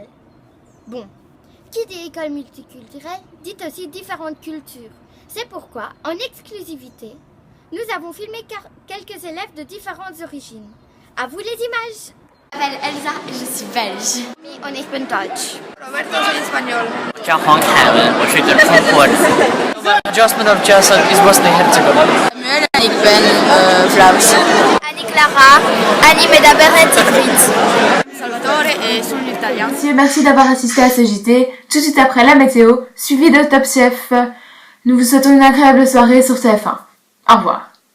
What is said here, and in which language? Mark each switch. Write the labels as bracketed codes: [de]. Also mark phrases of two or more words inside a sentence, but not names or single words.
[fr] Bon, qui dit école multiculturelle dit aussi différentes cultures. C'est pourquoi, en exclusivité, nous avons filmé quelques élèves de différentes origines. À vous les images! Je m'appelle Elsa et je suis belge. [de] Und ich bin deutsch. [es] Roberto, soy español. [zh] 叫黄凯文，我是一个中国人。 [en] Jasmine of Jason is Bosnia-Herzegovina. [nl] Samuel, ik ben Vlaams. Annie Clara, Annie Medaber et Tigrit. [it] Salvatore et sono italien. [fr] Merci d'avoir assisté à ce JT, tout de suite après la météo, suivi de Top Chef. Nous vous souhaitons une agréable soirée sur TF1. Au revoir.